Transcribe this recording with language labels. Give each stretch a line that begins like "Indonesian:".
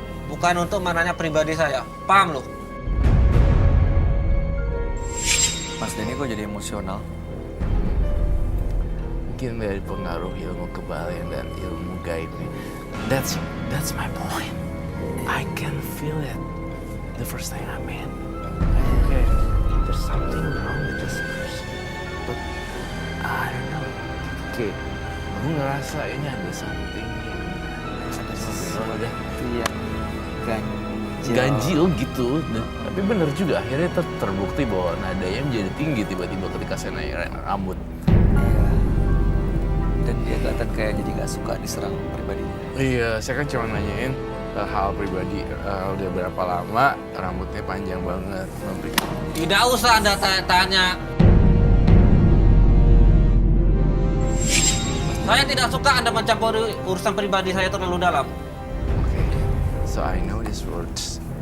Indonesian: Bukan untuk menanya pribadi saya. Paham lu? Mas Denny kok jadi emosional? mungkin dari pengaruh ilmu kebalian dan ilmu gaibnya.
English: That's my point. I can feel it the first time I met. Okay, there's something wrong with this person, but I don't know.
Indonesian: Okay, aku ngerasa ini ada something yang sesuatu deh. Itu yang Ganjil gitu. Tapi bener juga akhirnya terbukti bahwa nadanya menjadi tinggi tiba-tiba ketika saya naik rambut. Dan dia kelihatan kayak jadi gak suka diserang pribadinya. Iya, saya kan cuma nanyain hal pribadi. Udah berapa lama rambutnya panjang banget. Tidak usah Anda tanya. Saya tidak suka Anda mencampuri urusan pribadi saya terlalu dalam.
English: Okay, so I know these words.